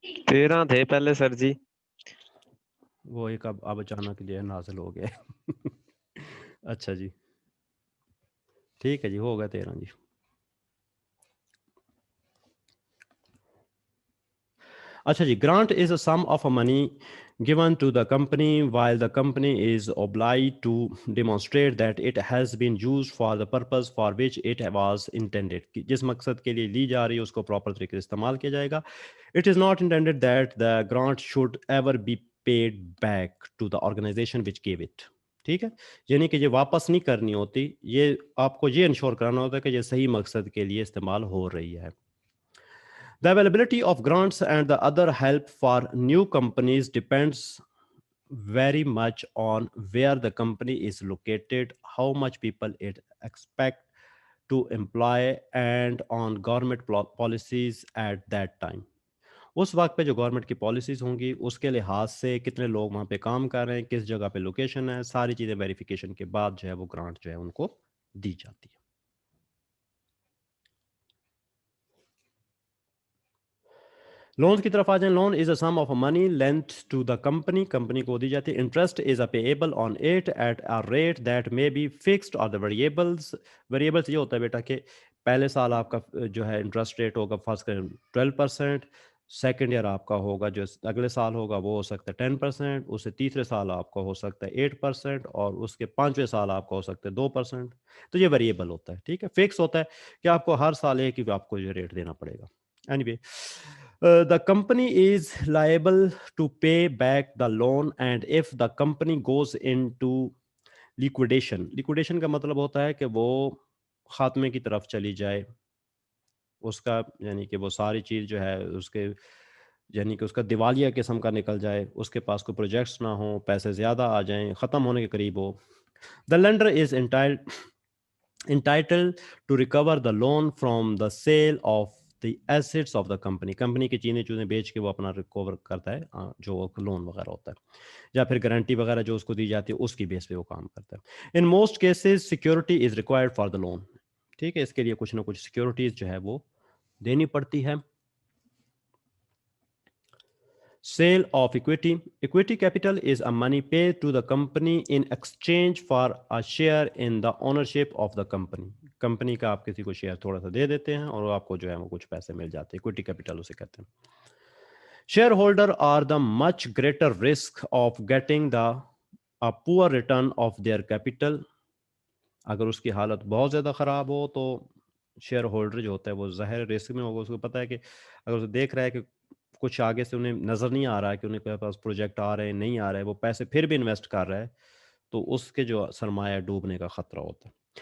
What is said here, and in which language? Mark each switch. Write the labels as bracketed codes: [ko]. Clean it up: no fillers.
[ur] 13 تھے پہلے سر جی. وہ ایک اب اچانک جو ہے نازل ہو گئے اچھا جی ٹھیک ہے جی ہو گئے 13 جی. اچھا جی [en] Grant is a sum of money given to the company while the company is obliged to demonstrate that it has been used for the purpose for which it was intended. [ur] جس مقصد کے لیے لی جا رہی ہے اس کو پراپر طریقے سے استعمال کیا جائے گا. [en] It is not intended that the grant should ever be paid back to the organization which gave it. [ur] ٹھیک ہے یعنی کہ یہ واپس نہیں کرنی ہوتی یہ آپ کو یہ انشور کرانا ہوتا ہے کہ یہ صحیح مقصد کے لیے استعمال ہو رہی ہے. [en] The availability of grants and the other help for new companies depends very much on where the company is located, how much people it expect to employ, and on government policies at that time. [ur] اس وقت پہ جو government کی policies ہوں گی اس کے لحاظ سے کتنے لوگ وہاں پہ کام کر رہے ہیں کس جگہ پہ لوکیشن ہے ساری چیزیں ویریفیکیشن کے بعد جو ہے وہ گرانٹ جو ہے ان کو دی جاتی ہے. لونز کی طرف آ جائیں. [en] Loan is a sum of money lent to the company. [ur] Company کو دی جاتی ہے. [en] Interest is a payable on it at a rate that may be fixed or the variables. [ur] Variables یہ ہوتا ہے بیٹا کہ پہلے سال آپ کا جو ہے انٹرسٹ ریٹ ہوگا فرض کریں 12%. سیکنڈ ایئر آپ کا ہوگا جو اگلے سال ہوگا وہ ہو سکتا ہے 10%. اس سے تیسرے سال آپ کا ہو سکتا ہے 8% اور اس کے 5ویں سال آپ کا ہو سکتا ہے 2%. تو یہ ویریبل ہوتا ہے. ٹھیک ہے فکس ہوتا ہے کہ آپ کو ہر سال ایک ہی آپ کو یہ ریٹ دینا پڑے گا. [en] Anyway, the company is liable to pay back the loan and if the company goes into liquidation [ur] کا مطلب ہوتا ہے کہ وہ خاتمے کی طرف چلی جائے اس کا یعنی کہ وہ ساری چیز جو ہے اس کے یعنی کہ اس کا دیوالیہ قسم کا نکل جائے اس کے پاس کوئی پروجیکٹس نہ ہوں پیسے زیادہ آ جائیں ختم ہونے کے قریب ہو. [en] The lender is entitled to recover the loan from the sale of the assets of the company. [ur] Company کی چیزیں چوزیں بیچ کے وہ اپنا ریکور کرتا ہے جو لون وغیرہ ہوتا ہے یا پھر گارنٹی وغیرہ جو اس کو دی جاتی ہے اس کی بیس پہ وہ کام کرتا ہے. [en] In most cases security is required for the loan. [ur] ٹھیک ہے اس کے لیے کچھ نہ کچھ سیکورٹیز جو ہے وہ دینی پڑتی ہے. [en] Sale of equity. Equity capital is a money paid to the company in exchange for a share in the ownership of the company. [ur] Company کا آپ کسی کو شیئر تھوڑا سا دے دیتے ہیں اور آپ کو جو ہے وہ کچھ پیسے مل جاتے ہیں. Equity capital اسے کہتے ہیں. [en] Shareholder are the much greater risk of getting a poor return of their capital. [ur] اگر اس کی حالت بہت زیادہ خراب ہو تو شیئر ہولڈر جو ہوتا ہے وہ ظاہر رسک میں ہوگا. اس کو پتہ ہے کہ اگر اسے دیکھ رہا ہے کہ کچھ آگے سے انہیں نظر نہیں آ رہا ہے کہ انہیں کے پاس پروجیکٹ آ رہے ہیں نہیں آ رہے وہ پیسے پھر بھی انویسٹ کر رہا ہے تو اس کے جو سرمایہ ڈوبنے کا خطرہ ہوتا ہے.